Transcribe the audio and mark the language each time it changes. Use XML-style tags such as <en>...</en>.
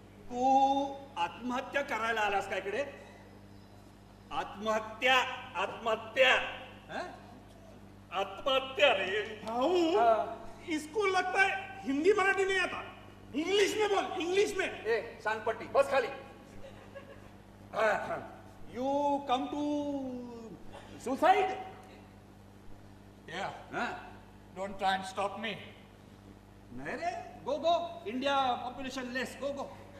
<mr>तू आत्महत्या करायला आलास का इकडे? आत्महत्या, आत्महत्या, हं? आत्महत्या रे।</mr> <hi>भाऊ इसको लगता है हिंदी मराठी नहीं आता, इंग्लिश में बोल, इंग्लिश में।</hi> <mr>ए सांगपट्टी, बस खाली।</mr> <en>You come to suicide? Yeah, don't try and stop me.</en> <hi>नहीं रे,</hi> <en>Go go, India population less, go go.</en>